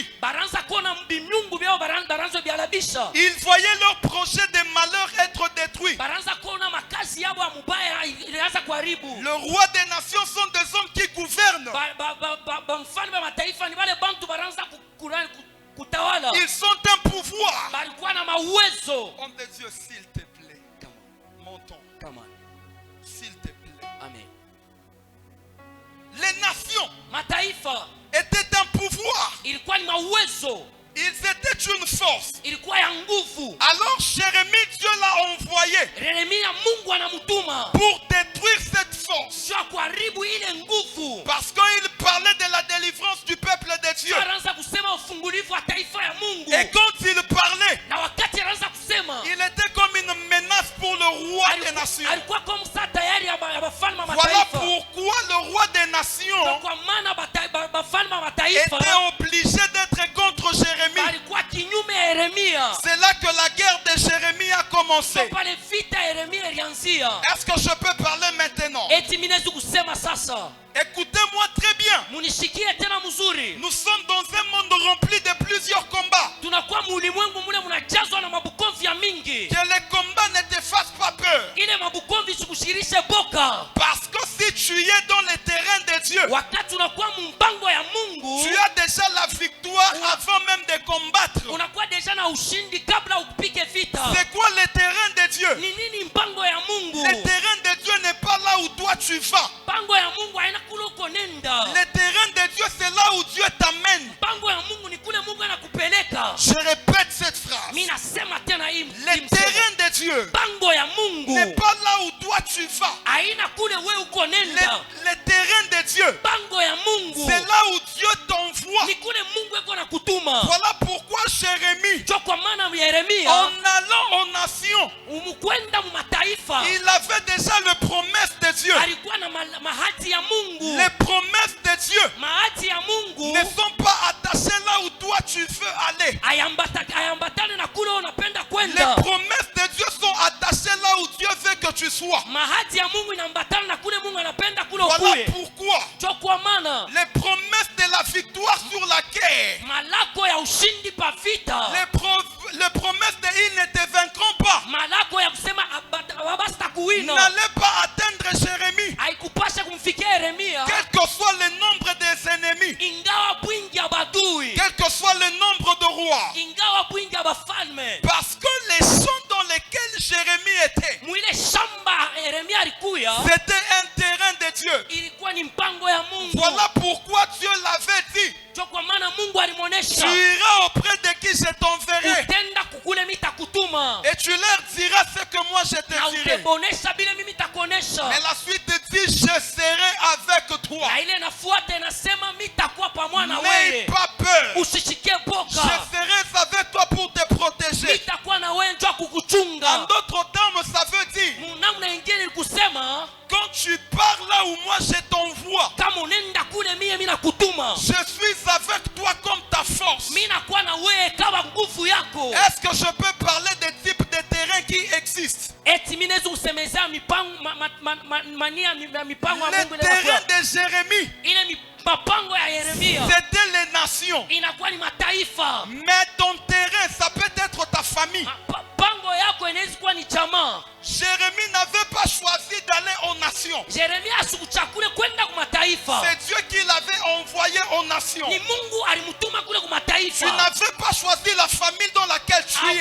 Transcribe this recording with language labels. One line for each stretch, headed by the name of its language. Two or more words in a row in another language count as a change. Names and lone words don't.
Swahili: baranza kona binyungu byao baranza byalabisha.
French: Ils voyaient leur projet de malheur être détruit.
Swahili: Baranza kona makazi yao ya mubaya ilianza kuharibu.
French: Le roi des nations sont des hommes qui gouvernent.
Swahili: Mfalme wa mataifa ni wale bantu baranza kutawala.
French: Ils sont un pouvoir.
Swahili: Balikuwa na mauwezo.
French: Homme de Dieu, s'il te plaît, montons.
English: Come on.
French: S'il te plaît. Amen. Les nations
Swahili: Mataifa
French: étaient un pouvoir.
Swahili: ilikuwa ni mauwezo,
French: Ils étaient une force.
Swahili: ilikuwa ya nguvu.
French: Alors Jérémie, Dieu l'a envoyé
Swahili: Yeremia Mungu anamutuma
French: pour détruire cette force.
Swahili: sio kuharibu ile nguvu.
French: Parce qu'il parlait de la délivrance du peuple de Dieu.
Swahili: Anaanza kusema ufungulivu wa taifa ya Mungu.
French: Et quand il parlait,
Swahili: Na wakati anaanza kusema
French: il était comme une menace pour le roi des nations.
Swahili: alikuwa kama saa tayari ya bafalme wa
French: Voilà
Swahili: mataifa.
French: pourquoi le roi des nations
Swahili: Kwa maana bafalme wa
French: était
Swahili: mataifa
French: obligé d'être contre Jérémie.
Swahili: alikuwa kinyume ya Yeremia.
French: C'est là que la guerre de Jérémie a commencé.
Swahili: Pale vita ya Yeremia ilianzia.
French: Est-ce que je peux parler maintenant?
Swahili: Eti minezi kusema sasa.
French: Écoutez-moi très bien.
Swahili: Munishikie tena mzuri.
French: Nous sommes dans un monde rempli de plusieurs combats.
Swahili: Tunakuwa mulimwengu mule munajazwa na mabukomvi ya mingi.
French: Que les combats ne te fassent pas peur.
Swahili: Ile mabukomvi sikushirishe boka.
French: Parce que si tu es dans le terrain de Dieu,
Swahili: Wakati unakuwa mumpango ya Mungu,
French: tu as déjà la victoire avant même de combattre.
Swahili: unakuwa deja na ushindi kabla upige vita.
French: C'est quoi le terrain de Dieu?
Swahili: Ni nini mpango ya Mungu?
French: Le terrain de Dieu n'est pas là où toi tu vas.
Swahili: Mpango ya Mungu haina kule uko nenda.
French: Le terrain de Dieu, c'est là où Dieu t'amène.
Swahili: Mpango ya Mungu ni kule Mungu anakupeleka.
French: Je répète cette phrase.
Swahili: Mimi nasema tena hii.
French: Le terrain de Dieu
Swahili: Mpango ya Mungu
French: n'est pas là où toi tu vas.
Swahili: haina kule wewe uko nenda.
French: Le terrain de Dieu,
Swahili: Mpango ya Mungu
French: c'est là où Dieu t'envoie.
Swahili: ni kule Mungu eko na kutuma.
French: Voilà pourquoi Jérémie,
Swahili: Jo kwa maana Yeremia
French: en allant aux nations,
Swahili: umukwenda mu mataifa
French: il avait déjà les promesses de Dieu.
Swahili: alikuwa na mahati ya Mungu.
French: Les promesses de Dieu
Swahili: Mahati ya Mungu
French: ne sont pas attachées là où toi tu veux aller.
Swahili: ayambatane na kule unapenda
French: Les
Swahili: kwenda.
French: promesses de Dieu sont attachées là où Dieu veut que tu sois.
Swahili: Mahati ya Mungu inambatana na kule Mungu anapenda kule
French: Voilà
Swahili: ukue.
French: pourquoi
Swahili: Jo kwa maana
French: les promesses de la victoire sur la guerre,
Swahili: malako ya ushindi pa vita,
French: les promesses de ils ne te vaincront pas,
Swahili: malako ya kusema abasta kuwina
French: n'allez pas atteindre Jérémie,
Swahili: haikupasha kumfikia Yeremia,
French: quel que soit le nombre des ennemis,
Swahili: ingawa bwingi ya badui,
French: quel que soit le nombre de rois.
Swahili: ingawa bwingi ya bafalme.
French: Parce que les champs dans lesquels était,
Swahili: mwile shamba Yeremia alikuya
French: c'était un terrain de Dieu.
Swahili: ilikuwa ni mpango ya Mungu.
French: Voilà pourquoi Dieu l'avait dit.
Swahili: Ndio kwa maana Mungu
French: Tu
Swahili: alimuonesha
French: iras auprès de qui je t'enverrai.
Swahili: utenda kukule mimi takutuma
French: Et tu leur diras ce que moi je te
Swahili: na
French: dirai.
Swahili: utabonesha bila mimi takuonesha.
French: Mais la suite dit, je serai avec toi.
Swahili: Na ile inafuata inasema mimi takuwa pamoja na
French: N'aie
Swahili: wewe.
French: pas peur.
Swahili: Usishike
French: Je
Swahili: boka.
French: serai avec toi pour te
Swahili: Mimi
French: protéger.
Swahili: takuwa na wewe ndio
French: En
Swahili: kukuchunga.
French: d'autres termes, ça veut dire,
Swahili: Namna nyingine ni kusema
French: quand tu pars là où moi je t'envoie,
Swahili: kama unaenda kule mimi nakutuma.
French: je suis avec toi comme ta force.
Swahili: Mimi nakuwa na wewe kama nguvu yako.
French: Est-ce que je peux parler des types de terrains qui existent?
Swahili: Eti mimi naweza kusemezea mipango mania mipango ya
French: Les
Swahili: Mungu
French: terrains
Swahili: ile.
French: de Jérémie,
Swahili: Ile mapango ya Yeremia
French: c'était les nations.
Swahili: inakuwa ni mataifa.
French: Mais ton terrain, ça peut être ta famille.
Swahili: Pango yako inaweza kuwa ni jamaa.
French: Jérémie n'avait pas choisi d'aller aux nations.
Swahili: Yeremia asikuchakule kwenda kwa mataifa.
French: C'est Dieu qui l'avait envoyé aux nations.
Swahili: Ni Mungu alimtuma kule kwa mataifa.
French: Tu n'avais pas choisi la famille dans laquelle tu es.